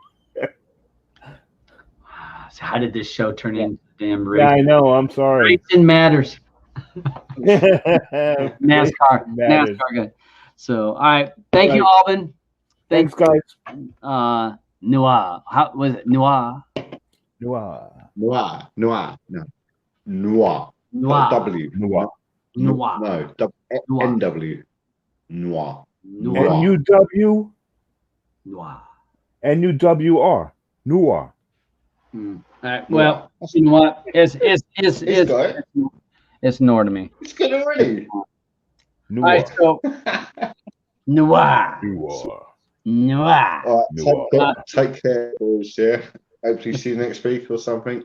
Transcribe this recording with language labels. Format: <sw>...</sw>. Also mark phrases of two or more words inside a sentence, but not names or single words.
<en>So how did this show turn into damn race? Yeah, I know. I'm sorry. Racing matters. NASCAR. NASCAR good. So, all right. Thank you, Alvin. Thanks, guys. Noir. How was it? Noir. Noir. Noir. No. Noir. Noir. W. Noir. Noir. No. NW. Noir. NUW. Noir. NUWR. Noir. All right. Well, you know what? It's Noir to me. It's good already. Noir. All right. So Noir. Noir. Noir. All right, take care, boys. Yeah. Hopefully see you next week or something.</en>